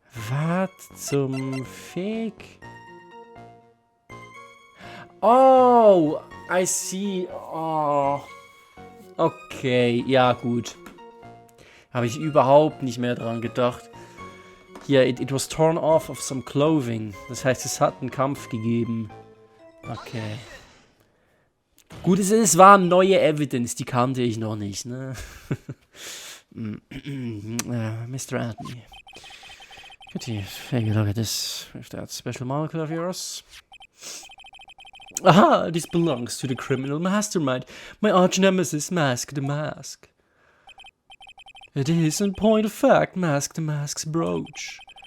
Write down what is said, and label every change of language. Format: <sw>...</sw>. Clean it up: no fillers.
<de>Was zum Fick?</de> <en>Oh, I see. Oh.</en> <de>Okay, ja gut. Habe ich überhaupt nicht mehr dran gedacht. Hier,</de> <en>it was torn off of some clothing.</en> <de>Das heißt, es hat einen Kampf gegeben. Okay. Gut, es war neue Evidence, die kannte ich noch nicht, ne?</de> <en>Mr. Adney. Could you take a look at this with that special molecule of yours? Aha, this belongs to the criminal mastermind. My arch nemesis, Mask the Mask. It is, in point of fact, Mask the Mask's brooch.</en>